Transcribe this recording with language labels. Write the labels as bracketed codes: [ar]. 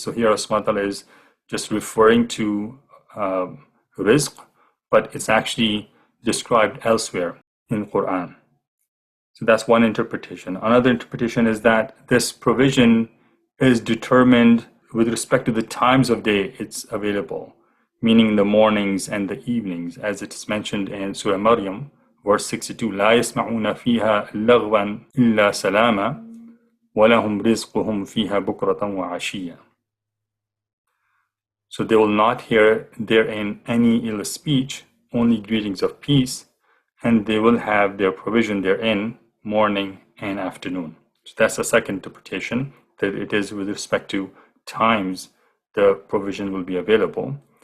[en] So here Allah subhanahu wa ta'ala is just referring to rizq, but it's actually described elsewhere in the Quran. So that's one interpretation. Another interpretation is that this provision is determined with respect to the times of day it's available, meaning the mornings and the evenings, as it is mentioned in Surah Maryam, verse 62. [ar] لا يسمعون فيها لغوا إلا سلاما ولهم رزقهم فيها بكرة وعشيا. [en] So they will not hear therein any ill speech, only greetings of peace, and they will have their provision therein morning and afternoon. So that's the second interpretation, that it is with respect to times the provision will be available.